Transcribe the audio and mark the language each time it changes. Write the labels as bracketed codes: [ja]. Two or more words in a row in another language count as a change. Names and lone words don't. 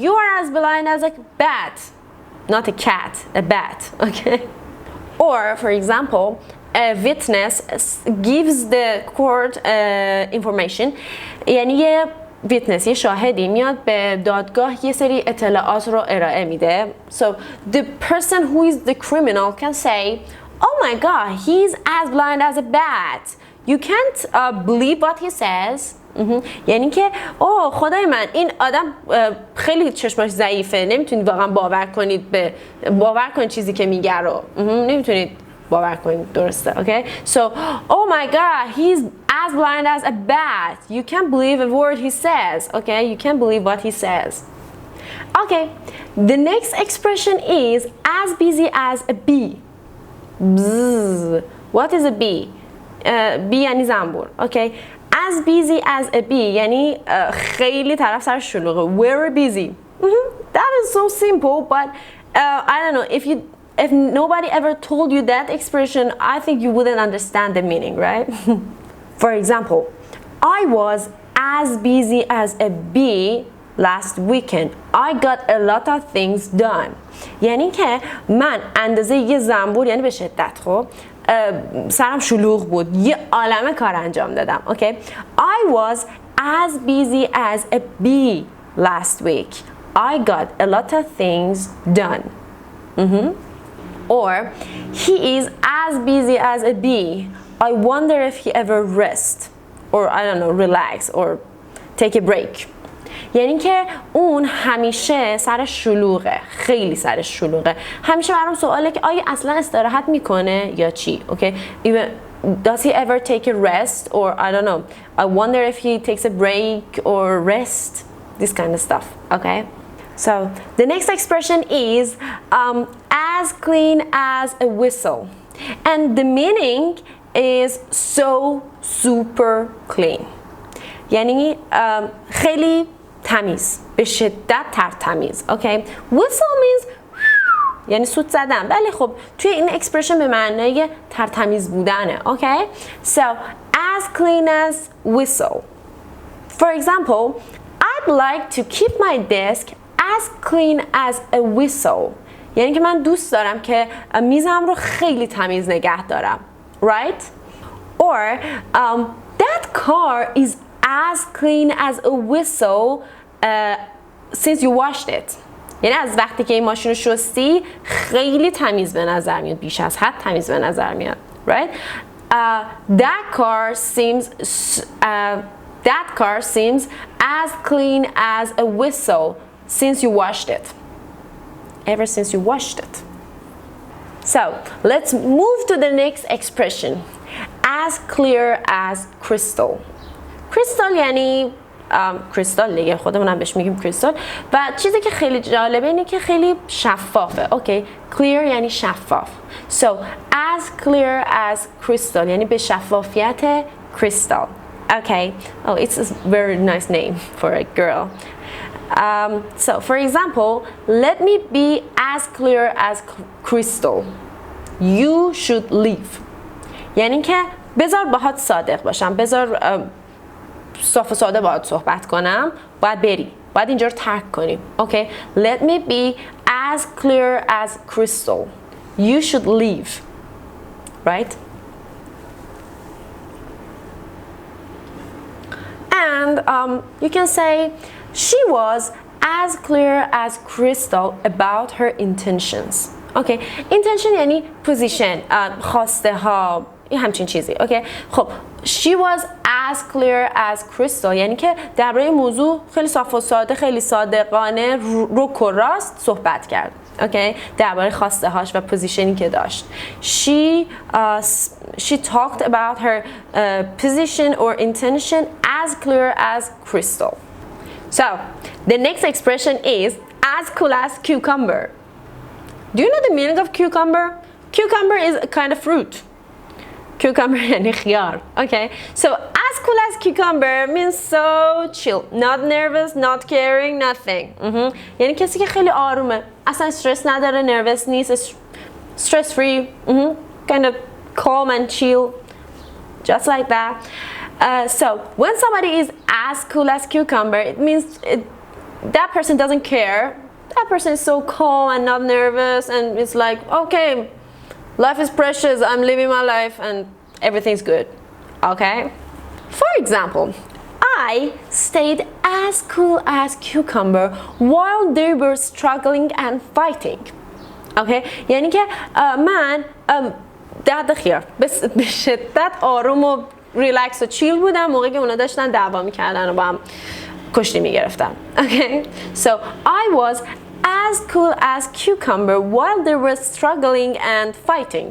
[en] You are as blind as a bat. Not a cat, a bat. Okay. Or for example, a witness gives the court information. [fa] یعنی یه witness، یه شاهدی میاد به دادگاه یه سری اطلاعات رو ارائه میده. [en] So the person who is the criminal can say, oh my god, he's as blind as a bat. You can't believe what he says. [fa] یعنی که اوه خدای من این آدم خیلی چشمش ضعیفه، نمیتونید واقعا باور کنید چیزی که میگه رو، نمیتونید باور کنید. درسته. [en] Okay. So oh my god, he's as blind as a bat. You can't believe a word he says. Okay. You can't believe what he says. Okay. The next expression is as busy as a bee. Bzz. What is a bee? bee [fa] یعنی زنبور. [en] Okay. As busy as a bee [fa] یعنی خیلی طرف سر شلوغه. [en] Very busy. That is so simple, but I don't know, if nobody ever told you that expression, I think you wouldn't understand the meaning, right? For example, I was as busy as a bee last weekend. I got a lot of things done. [fa] یعنی که من اندازه یه زنبور، یعنی به شدت خب سرم شلوغ بود، یه عالمه کار انجام دادم. [en] Okay. I was as busy as a bee last week. I got a lot of things done. Or he is as busy as a bee. I wonder if he ever rest or I don't know, relax or take a break. [fa] یعنی که اون همیشه سرش شلوغه، خیلی سرش شلوغه. همیشه برام سواله که آیا اصلا استراحت میکنه یا چی؟ [en] Okay. Even does he ever take a rest or I don't know. I wonder if he takes a break or rest. This kind of stuff. Okay. So the next expression is as clean as a whistle, and the meaning is so super clean. [fa] یعنی خیلی تمیز، به شدت تمیز. [en] Okay. Whistle means [fa] یعنی سوت زدن، ولی خب توی این اکسپرشن به معنای تمیز بودنه. [en] Okay. So as clean as whistle. For example, I'd like to keep my desk as clean as a whistle. [fa] یعنی که من دوست دارم که میزم رو خیلی تمیز نگه دارم. [en] Right? Or that car is as clean as a whistle since you washed it. [fa] یعنی از وقتی که این ماشین رو شستی خیلی تمیز به نظر میاد، بیش از حد تمیز به نظر میاد. [en] Right? That car seems as clean as a whistle since you washed it. Ever since you washed it. So let's move to the next expression. As clear as crystal. [fa] Crystal یعنی کریستال دیگه، خودمونم بهش میگیم کریستال. و چیزی که خیلی جالبه اینه که خیلی شفافه. اوکی. clear یعنی شفاف. [en] So as clear as crystal [fa] یعنی به شفافیت کریستال. [en] Okay. Oh, it's a very nice name for a girl. So for example, let me be as clear as crystal. You should leave. [fa] یعنی که بذار باهات صادق باشم، بذار صاف و ساده باهات صحبت کنم، باید بری، باید اینجا رو ترک کنیم. [en] Okay. Let me be as clear as crystal. You should leave. Right? And you can say she was as clear as crystal about her intentions. Okay. Intention [fa] یعنی position، خواسته ها، این همچین چیزی. اوکی خب [en] she was as clear as crystal [fa] یعنی که درباره موضوع خیلی صاف و ساده، خیلی صادقانه، رک و راست صحبت کرد. اوکی درباره خواسته هاش و پوزیشنی که داشت. [en] She talked about her position or intention as clear as crystal. So the next expression is as cool as cucumber. Do you know the meaning of cucumber? Cucumber is a kind of fruit. [fa] Cucumber یعنی خیار. [en] Okay. So as cool as cucumber means so chill, not nervous, not caring, nothing. [fa] یعنی کسی که خیلی آرومه، اصلا استرس نداره، nervous نیست، [en] stress free, kind of calm and chill, just like that. So when somebody is as cool as cucumber, it means that person doesn't care. That person is so calm and not nervous, and it's like, okay, life is precious, I'm living my life and everything's good. Okay? For example, I stayed as cool as cucumber while they were struggling and fighting. Okay? [fa] یعنی که من درد خیار به شدت آروم و ریلکس و چیل بودم موقعی که اونا داشتن دعوا میکردن و با هم کشتی میگرفتن. [en] Okay? So I was as cool as cucumber while they were struggling and fighting.